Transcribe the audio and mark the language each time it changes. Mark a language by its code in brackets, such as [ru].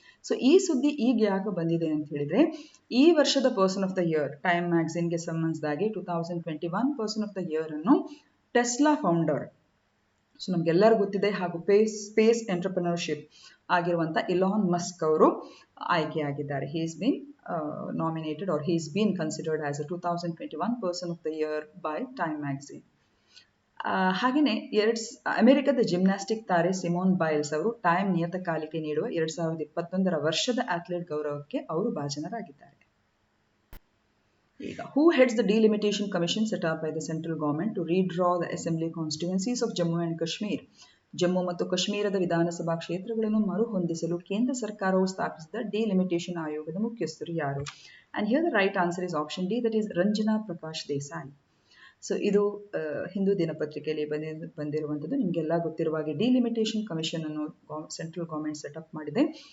[kn] So ಈ ಸುದ್ದಿ ಈಗ ಯಾಕೆ ಬಂದಿದೆ ಅಂತ ಹೇಳಿದ್ರೆ, ಈ ವರ್ಷದ person of the year time ಮ್ಯಾಗಝಿನ್ಗೆ ಸಂಬಂಧಿಸಿದಾಗೆ 2021 person of the year ಅನ್ನು ಟೆಸ್ಲಾ ಫೌಂಡರ್, ಸೊ ನಮ್ಗೆಲ್ಲರೂ ಗೊತ್ತಿದೆ, ಹಾಗೂ ಸ್ಪೇಸ್ ಎಂಟರ್ಪ್ರಿನರ್ಶಿಪ್ ಆಗಿರುವಂಥ ಇಲಾನ್ ಮಸ್ಕ್ ಅವರು ಆಯ್ಕೆಯಾಗಿದ್ದಾರೆ. [en] he has been nominated or he has been considered as a 2021 person of the year by Time magazine. [kn] ಹಾಗೆಯೇ ಅಮೆರಿಕದ gymnastic ತಾರೆ Simon ಬೈಲ್ಸ್ ಅವರು ಟೈಮ್ ನಿಯತಕಾಲಿಕೆ ನೀಡುವ 2021 ವರ್ಷದ ಅಥ್ಲೆಟ್ ಗೌರವಕ್ಕೆ ಅವರು ಭಾಜನರಾಗಿದ್ದಾರೆ. ಈಗ [en] who heads the delimitation commission set up by the central government to redraw the assembly constituencies of Jammu and Kashmir? [kn] Jammu ಮತ್ತು ಕಾಶ್ಮೀರದ ವಿಧಾನಸಭಾ ಕ್ಷೇತ್ರಗಳನ್ನು ಮರುಹೊಂದಿಸಲು ಕೇಂದ್ರ ಸರ್ಕಾರವು ಸ್ಥಾಪಿಸಿದ ಡಿಲಿಮಿಟೇಷನ್ ಆಯೋಗದ ಮುಖ್ಯಸ್ಥರು ಯಾರು? [en] And here the right answer is option D, that is Ranjana Prakash Desai. [kn] So ಇದು ಹಿಂದೂ ದಿನಪತ್ರಿಕೆಯಲ್ಲಿ ಬಂದಿರುವಂಥದ್ದು. ನಿಮಗೆಲ್ಲ ಗೊತ್ತಿರುವಾಗೆ ಡಿಲಿಮಿಟೇಷನ್ ಕಮಿಷನ್ ಅನ್ನು ಸೆಂಟ್ರಲ್ ಗೌರ್ಮೆಂಟ್ ಸೆಟಪ್ ಮಾಡಿದೆ.